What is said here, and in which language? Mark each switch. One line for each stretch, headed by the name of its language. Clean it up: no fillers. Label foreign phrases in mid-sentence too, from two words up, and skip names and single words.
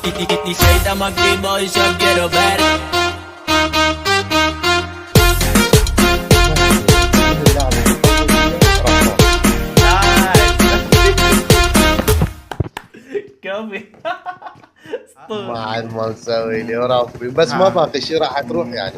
Spanish: Y si estamos activos y yo quiero ver.
Arabic: كوفي ما عاد ما مسوي لي وربي، بس ما باقي شيء راح تروح يعني.